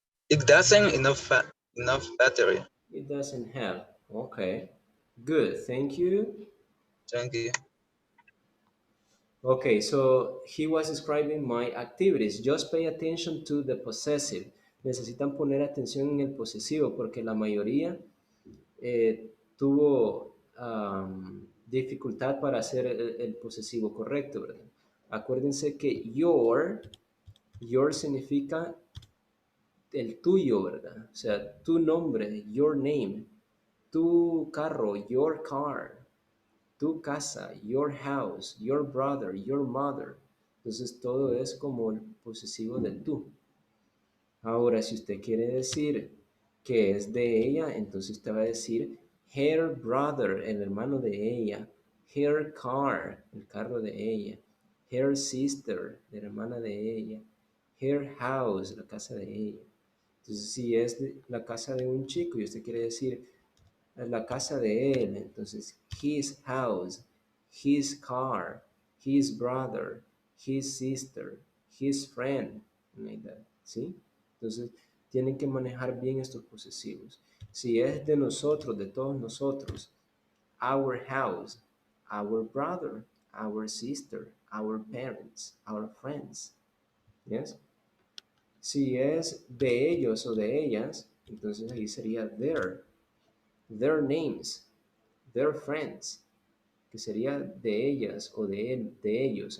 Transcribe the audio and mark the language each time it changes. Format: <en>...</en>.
<en>It doesn't enough battery. It doesn't have. Okay. Good. Thank you. Thank you. Okay, so he was describing my activities. Just pay attention to the possessive.</en> <es>Necesitan poner atención en el posesivo porque la mayoría tuvo dificultad para hacer el posesivo correcto, ¿verdad? Acuérdense que your significa el tuyo, ¿verdad? O sea, tu nombre,</es> <en>your name,</en> <es>tu carro,</es> <en>your car,</en> <es>tu casa,</es> <en>your house, your brother, your mother.</en> <es>Entonces todo es como el posesivo de tú. Ahora, si usted quiere decir que es de ella, entonces usted va a decir</es> <en>her brother,</en> <es>el hermano de ella,</es> <en>her car,</en> <es>el carro de ella,</es> <en>her sister,</en> <es>la hermana de ella,</es> <en>her house,</en> <es>la casa de ella. Entonces, si es la casa de un chico y usted quiere decir la casa de él, entonces</es> <en>his house, his car, his brother, his sister, his friend, like that,</en> <es>¿sí? Entonces tienen que manejar bien estos posesivos. Si es de nosotros, de todos nosotros,</es> <en>our house, our brother, our sister, our parents, our friends, yes?</en> <es>Si es de ellos o de ellas, entonces ahí sería</es> <en>their names, their friends,</en> <es>que sería de ellas o de él, de ellos.</es>